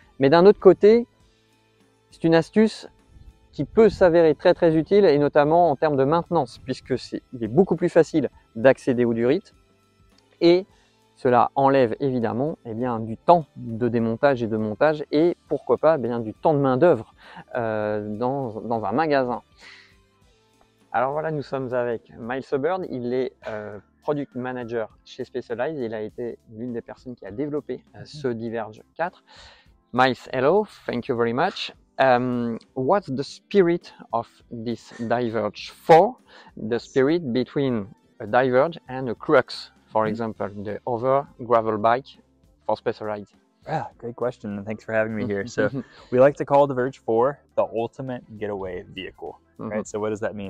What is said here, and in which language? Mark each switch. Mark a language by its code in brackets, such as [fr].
[fr] Mais d'un autre côté, c'est une astuce qui peut s'avérer très utile, et notamment en termes de maintenance, puisque il est beaucoup plus facile d'accéder aux durites et cela enlève évidemment eh bien, du temps de démontage et de montage et pourquoi pas eh bien, du temps de main d'œuvre dans un magasin. Alors voilà, nous sommes avec Miles Hubbard, il est product manager chez Specialized. Il a été l'une des personnes qui a développé ce Diverge 4. [en] Miles, hello, thank you very much. What's the spirit of this Diverge 4? The spirit between a Diverge and a Crux, for example, the other gravel bike for Specialized? Yeah, great question, and thanks for having me here. So we like to call the Verge 4 the ultimate getaway vehicle, right? So what does that mean?